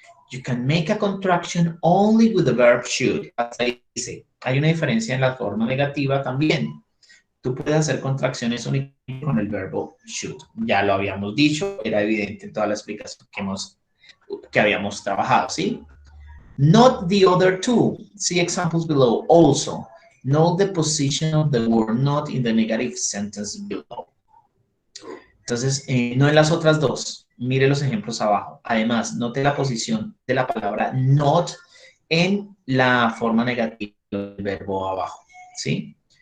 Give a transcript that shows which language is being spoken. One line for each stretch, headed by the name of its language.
English: You can make a contraction only with the verb should.
Spanish: Hasta ahí dice, hay una diferencia en la forma negativa también. Tú puedes hacer contracciones únicamente con el verbo should. Ya lo habíamos dicho, era evidente en toda la explicación que habíamos trabajado, ¿sí?
English: Not the other two. See examples below. Also, note the position of the word not in the negative sentence below.
Spanish: Entonces, no en las otras dos. Mire los ejemplos abajo. Además, note la posición de la palabra not en la forma negativa del verbo abajo, ¿sí?